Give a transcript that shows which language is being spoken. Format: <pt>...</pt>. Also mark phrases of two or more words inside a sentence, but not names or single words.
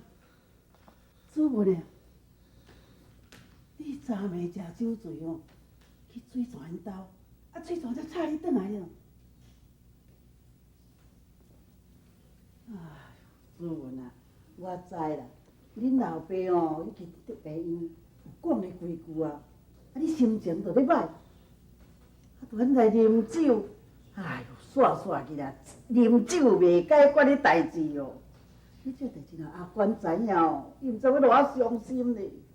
<nan>主文啊，你昨暝食酒醉哦，去水泉因兜，啊水泉才插你转来了。哎呦，主文啊，我知啦，恁老爸哦，已经得病院有讲的规句啊，啊你心情就咧歹，啊，就咱来啉酒，哎呦， 煞煞去啦，啉酒袂解决的代志哦。你这代志若阿官知影哦，伊毋知要偌伤心咧。</nan>